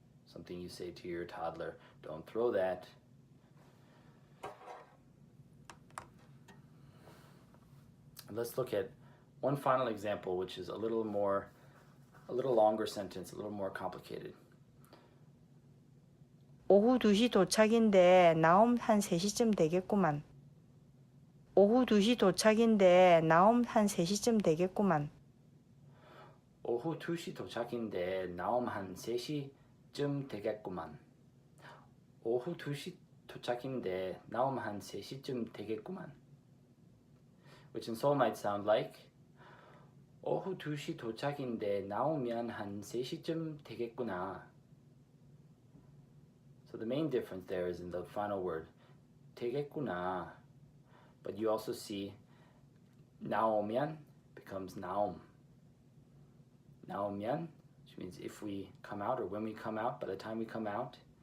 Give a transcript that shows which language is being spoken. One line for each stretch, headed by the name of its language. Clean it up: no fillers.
English: Something you say to your toddler. Don't throw that. And let's look at one final example, which is a little longer sentence, a little more complicated.
Korean: 오후 2시 도착인데 나옴 한 3시쯤 되겠구만. 오후 2시 도착인데 나옴 한 3시쯤 되겠구만. 오후 2시 도착인데 나옴 한 3시쯤 되겠구만. 오후 2시 도착인데 나옴 한 3시쯤 되겠구만.
English: Which in Seoul might sound like
Korean: 오후 2시 도착인데 나오면 한 3시쯤 되겠구나.
English: So the main difference there is in the final word, 되겠구나. But you also see 나오면 becomes 나옴. 나오면, which means if we come out or when we come out, by the time we come out.